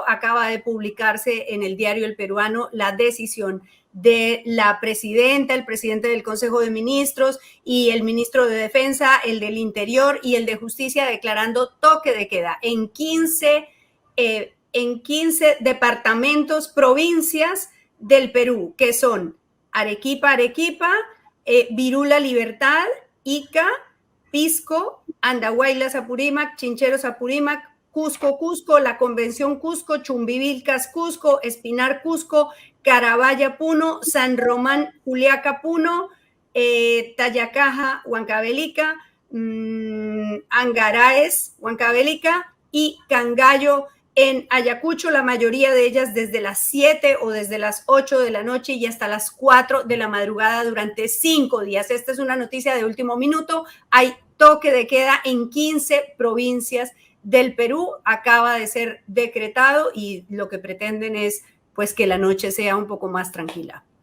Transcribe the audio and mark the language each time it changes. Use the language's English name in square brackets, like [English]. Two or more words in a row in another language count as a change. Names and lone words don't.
[Spanish] Acaba de publicarse en el diario El Peruano la decisión de la presidenta, el presidente del Consejo de Ministros y el ministro de Defensa, el del Interior y el de Justicia, declarando toque de queda en 15 departamentos, provincias del Perú, que son Arequipa, Virula, Libertad, Ica, Pisco, Andahuaylas, Apurímac, Chincheros, Apurímac, Cusco, La Convención Cusco, Chumbivilcas, Cusco, Espinar, Cusco, Carabaya, Puno, San Román, Juliaca, Puno, Tayacaja, Huancavelica, Angaraes, Huancavelica y Cangallo, en Ayacucho, la mayoría de ellas desde las 7 o desde las 8 de la noche y hasta las 4 de la madrugada durante 5 días. Esta es una noticia de último minuto. Hay toque de queda en 15 provincias del Perú acaba de ser decretado y lo que pretenden es pues que la noche sea un poco más tranquila.